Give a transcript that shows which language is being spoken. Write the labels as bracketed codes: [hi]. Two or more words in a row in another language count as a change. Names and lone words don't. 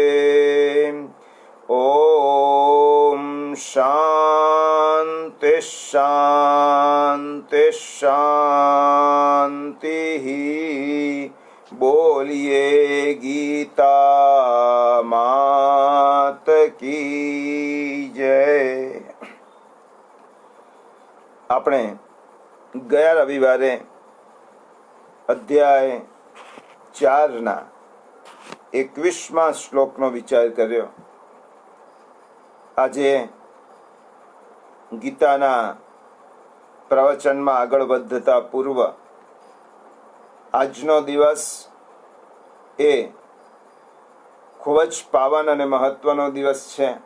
[sa] ॐ शान्ति शान्ति शान्तिः। [hi] बोलिए गीता मात की जय। [gu] આપણે ગયા રવિવારે અધ્યાય 4ના 21મા શ્લોકનો વિચાર કર્યો. આજે ગીતાના પ્રવચનમાં આગળ વધતા પૂર્વ આજનો દિવસ એ ખૂબ જ પાવન અને મહત્વનો દિવસ છે.